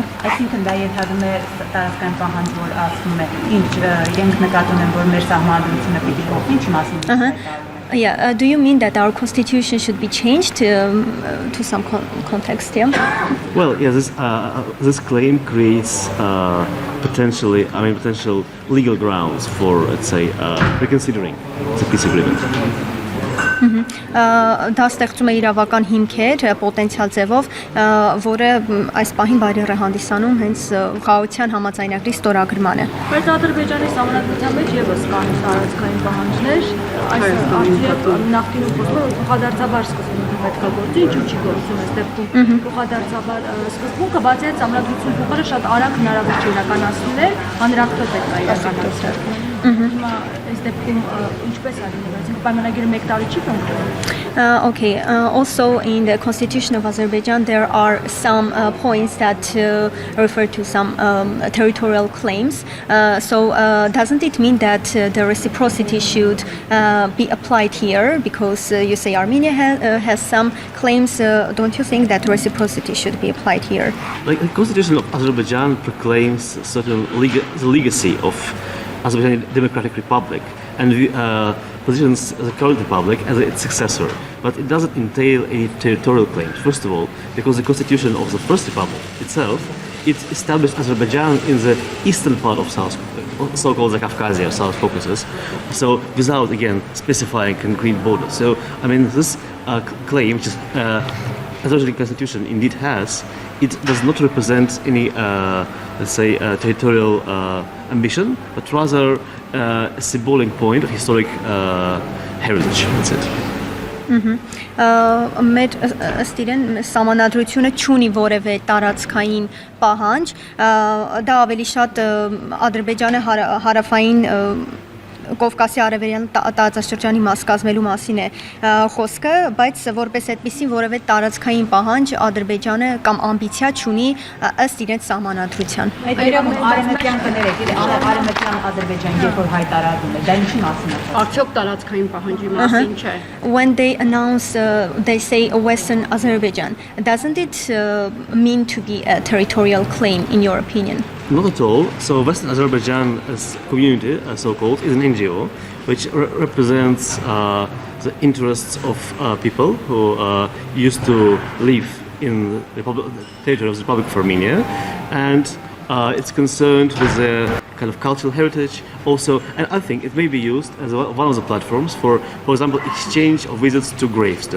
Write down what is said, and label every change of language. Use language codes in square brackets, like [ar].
[hy] Այսինքն դա ենթադրում է տարածքային պահանջ, որ ասում է, ինչ իրենք նկատում են, որ մեր սահմանադրությունը պիտի փոխվի, ինչի մասին։ [en] Yeah, do you mean that our constitution should be changed to some context? Yeah. Well, yeah, this claim creates potential legal grounds for, let's say, reconsidering the peace agreement. [hy] Դա ստեղծում է իրավական հիմքեր պոտենցիալ ձևով, որը այս պահին բարիեր է հանդիսանում հենց խաղաղության համաձայնագրի ստորագրմանը։ Բայց Ադրբեջանի սահմանադրության մեջ եւս կան տարածքային պահանջներ, այս արդյոք նախկինում խոսում է փոխադարձաբար սկզբունքը պետք է գործի, ինչու չի գործում այս դեպքում փոխադարձաբար սկզբունքը բացի այդ սահմանադրություն փոխելը շատ արագ հնարավոր չէ իրականացնել, հանրախտով պետք է իրականացնել։ Հիմա այս դեպքում ինչպես է լինում, պայմանագիրը 1 տարի չի կնքվում։ [en] Okay. Also, in the constitution of Azerbaijan, there are some points that refer to some territorial claims. So, doesn't it mean that the reciprocity should be applied here? Because you say Armenia has some claims. Don't you think that reciprocity should be applied here? Like the constitution of Azerbaijan proclaims certain the legacy of Azerbaijan Democratic Republic and positions the current republic as its successor, but it doesn't entail any territorial claims. First of all, because the constitution of the first republic itself, it established Azerbaijan in the eastern part of so-called the Caucasia, South Caucasus, so without again specifying concrete borders. So I mean this claim, which is Azerbaijani constitution indeed has, it does not represent any let's say territorial ambition, but rather a symbolic point of historic heritage. That's it. [hy] Մեր ըստ իրեն սահմանադրությունը չունի որևէ տարածքային պահանջ, դա ավելի շատ Ադրբեջանը հարավային Կովկասի արևելյան տարածաշրջանի մաս կազմելու մասին է խոսքը, բայց որպես այդպիսի որևէ տարածքային պահանջ Ադրբեջանը կամ ամբիցիա չունի ըստ իրենց սահմանադրության։ Արևմտյան կներեք, արևմտյան Ադրբեջան երբ որ հայտարարում է, դա ինչի մասին է։ Արդյոք տարածքային պահանջի մասին չէ։ [en] When they announce, they say Western Azerbaijan, doesn't it mean to be a territorial claim in your opinion? Not at all. So Western Azerbaijan as community, so-called, is an NGO which represents the interests of people who used to live in the territory of the Republic of Armenia, and it's concerned with the kind of cultural heritage also, and I think it may be used as one of the platforms for example, exchange of visits to graves.